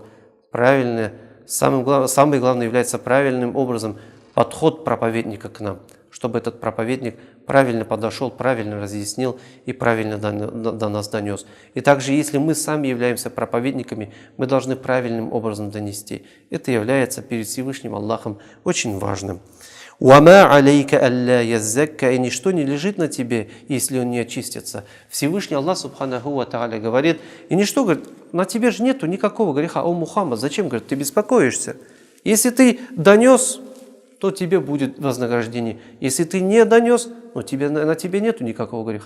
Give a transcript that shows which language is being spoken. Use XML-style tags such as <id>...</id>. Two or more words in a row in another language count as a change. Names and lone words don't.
<ru>Правильно, самое главное является правильным образом подход проповедника к нам, чтобы этот проповедник правильно подошел, правильно разъяснил и правильно до нас донес. И также, если мы сами являемся проповедниками, мы должны правильным образом донести. Это является перед Всевышним Аллахом очень важным.</ru> <ar>«وما عليك ألا يزكى»,</ar> <ru>и ничто не лежит на тебе, если он не очистится. Всевышний Аллах</ru> <ar>سبحانه وتعالى</ar> <ru>говорит, и ничто, говорит, на тебе же нету никакого греха. О, Мухаммад, зачем, говорит, ты беспокоишься? Если ты донес, то тебе будет вознаграждение. Если ты не донес, но на тебе нету никакого греха.</ru>